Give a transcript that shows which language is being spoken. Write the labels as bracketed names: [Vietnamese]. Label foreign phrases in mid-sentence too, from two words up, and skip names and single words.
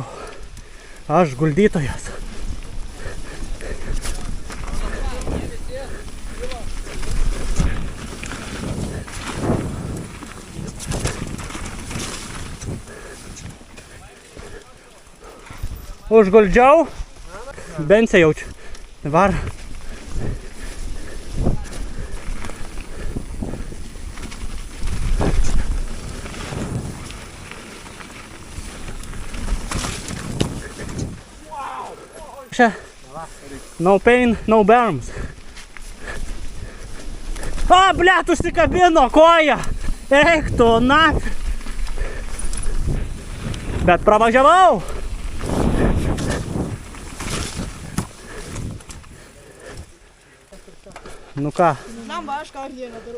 [Lithuanian] Aš guldytojas. Užguldžiau. Bensę jaučiu. Var. [English] No pain, no berms. A, [Lithuanian] blet, užsikabino koja. Eik tu, na. Bet pravažiavau. Nu ką? Man va, aš kardienę darau.